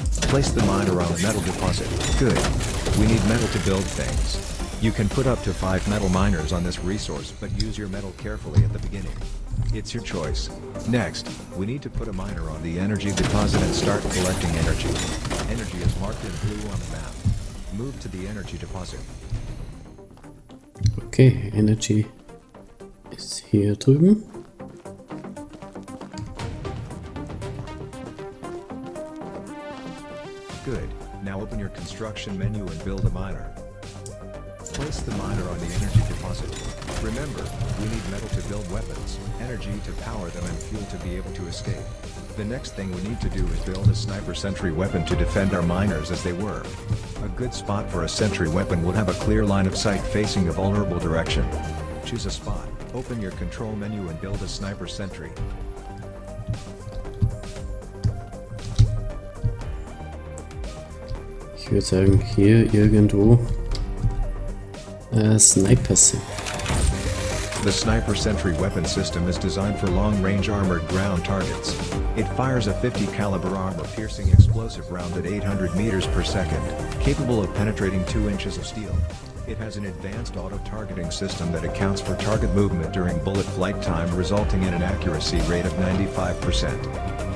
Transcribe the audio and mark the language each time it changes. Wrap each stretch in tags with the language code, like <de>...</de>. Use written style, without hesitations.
<en>Place the miner on the metal deposit. Good. We need metal to build things. You can put up to 5 metal miners on this resource, but use your metal carefully at the beginning. It's your choice. Next, we need to put a miner on the energy deposit and start collecting energy. Energy is marked in blue on the map. Move to the energy deposit.</en> <de>Okay, Energy ist hier drüben.</de> <en>Good. Now open your construction menu and build a miner. Place the miner on the energy deposit. Remember, we need metal to build weapons, energy to power them and fuel to be able to escape. The next thing we need to do is build a sniper sentry weapon to defend our miners as they work. A good spot for a sentry weapon would have a clear line of sight facing a vulnerable direction. Choose a spot, open your control menu and build a sniper sentry.</en> <de>Ich würde sagen, hier irgendwo Snipers.</de> <en>The sniper sentry weapon system is designed for long-range armored ground targets. It fires a 50 caliber armor-piercing explosive round at 800 meters per second, capable of penetrating 2 inches of steel. It has an advanced auto-targeting system that accounts for target movement during bullet flight time, resulting in an accuracy rate of 95%.</en>